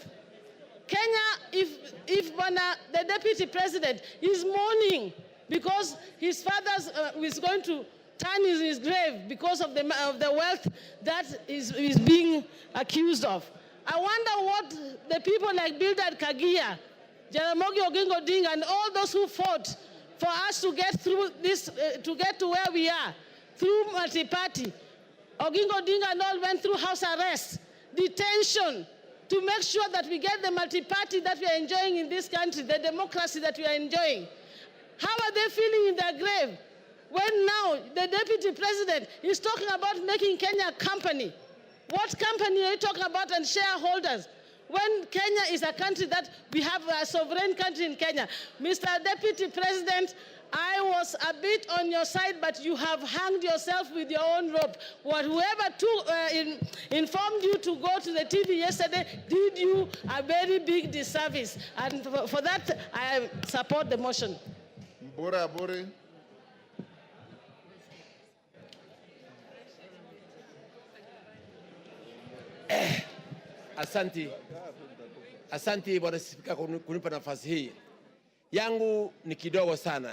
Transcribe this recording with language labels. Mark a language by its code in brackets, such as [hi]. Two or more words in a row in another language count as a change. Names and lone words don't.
[en] Kenya, if the deputy president is mourning because his father is going to turn in his grave because of the wealth that is being accused of, I wonder what the people like Bildad Kagia, Jaramogi Oginga Odinga, and all those who fought for us to get through this, to get to where we are, through multi-party. Oginga Odinga and all went through house arrest, detention, to make sure that we get the multi-party that we are enjoying in this country, the democracy that we are enjoying. How are they feeling in their grave when now the deputy president is talking about making Kenya a company? What company are you talking about, and shareholders? When Kenya is a country that we have a sovereign country in Kenya. Mr. Deputy President, I was a bit on your side, but you have hanged yourself with your own rope. Whoever informed you to go to the TV yesterday did you a very big disservice. And for that, I support the motion. Mbura Buri. [sw] Asanti Bwana Spika kunipa nafasi hii. Yangu ni kidogo sana.